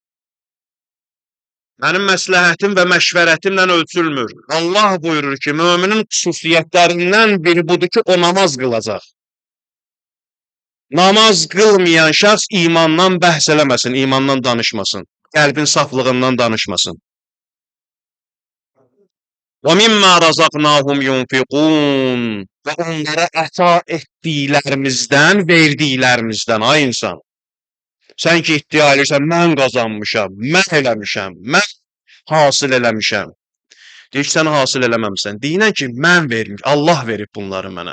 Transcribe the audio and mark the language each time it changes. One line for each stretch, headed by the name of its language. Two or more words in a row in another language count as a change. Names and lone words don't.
Azerbaijani: Mənim məsləhətim və məşvərətimlə ölçülmür. Allah buyurur ki, möminin xüsusiyyətlərindən biri budur ki, o namaz qılacaq. Namaz qılmayan şəxs imandan bəhs eləməsin, imandan danışmasın. Qəlbin saflığından danışmasın.
Arabic: وَمِمَّا رَزَقْنَاهُمْ يُنْفِقُونَ
Azerbaijani: Və onlara əta etdiklərimizdən, verdiklərimizdən, ay insan. Sən ki iddia edirsən, mən qazanmışam, mən eləmişəm, mən hasil eləmişəm. Deyir ki, sən hasil eləməmişsən. Deyinən ki, mən vermiş, Allah verib bunları mənə.